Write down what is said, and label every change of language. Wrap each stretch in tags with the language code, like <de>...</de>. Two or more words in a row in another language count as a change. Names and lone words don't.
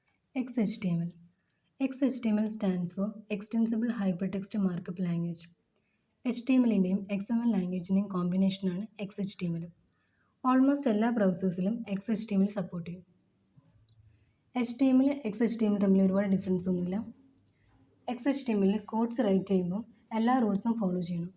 <en>XHTML. XHTML stands for Extensible Hypertext Markup Language.</en> <ml>HTMLിൻ്റെയും XML ലാംഗ്വേജിൻ്റെയും കോമ്പിനേഷനാണ് XHTML. ഓൾമോസ്റ്റ് എല്ലാ ബ്രൗസേഴ്സിലും XHTML സപ്പോർട്ട് ചെയ്യും. HTML XHTML തമ്മിൽ ഒരുപാട് ഡിഫറൻസ് ഒന്നുമില്ല. XHTML</ml> <en>codes write</en> <ml>ചെയ്യുമ്പോൾ എല്ലാ റൂൾസും ഫോളോ ചെയ്യണം.</ml>